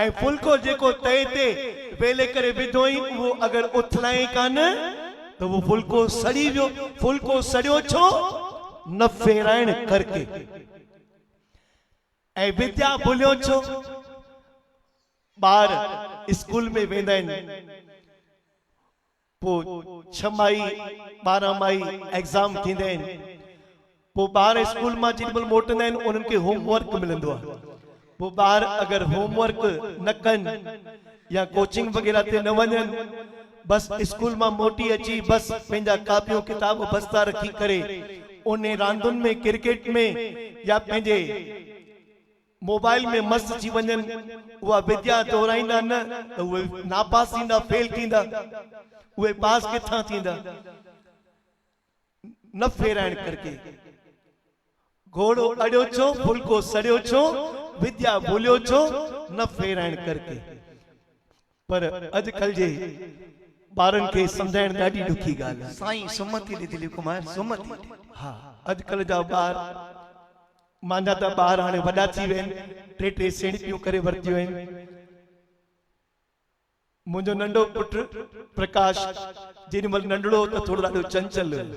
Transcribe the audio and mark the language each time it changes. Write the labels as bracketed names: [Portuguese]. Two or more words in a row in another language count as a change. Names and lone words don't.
[Sindhi] ऐं फुल्को जेको तए ते वेले करे विधोई, उहो अगरि उथलाई कान त उहो फुल्को सड़ी वियो। फुल्को सड़ियो छो? न फेराइण करके। ऐं विद्या भुलियो छो? ॿार स्कूल में वेंदा आहिनि, पोइ 6 माई 12 माई एग्जाम थींदा आहिनि, पोइ ॿार स्कूल मां जेॾीमहिल मोटंदा आहिनि उन्हनि खे होमवर्क मिलंदो आहे। पोइ ॿार अगरि होमवर्क न कनि या कोचिंग वग़ैरह ते न वञनि, बस स्कूल मां मोटी अची बस पंहिंजा कापियूं किताब बस्ता रखी करे उन रांदुनि में, क्रिकेट में या पंहिंजे मोबाइल में मस्त थी वञनि, उहा विद्या दोहराईंदा न त उहे नापास थींदा, फेल थींदा। उहे पास किथां थींदा? न फेराइण करके। घोड़ो अड़ियो छो? फुल्को सड़ियो छो? विद्या भूलियो छो? न फेराइण करके। पर अॼुकल्ह जे ॿारनि खे सम्झाइण ॾाढी ॾुखी ॻाल्हि आहे। साईं सुमति ॾे दिलीप कुमार, सुमति। हा, अॼुकल्ह जा ॿार, मुंहिंजा त ॿार हाणे वॾा थी विया आहिनि, 3 सेणियूं करे वरितियूं आहिनि। मुंहिंजो नंढो पुटु प्रकाश जेॾीमहिल नंढड़ो त थोरो ॾाढो चंचल हुयो।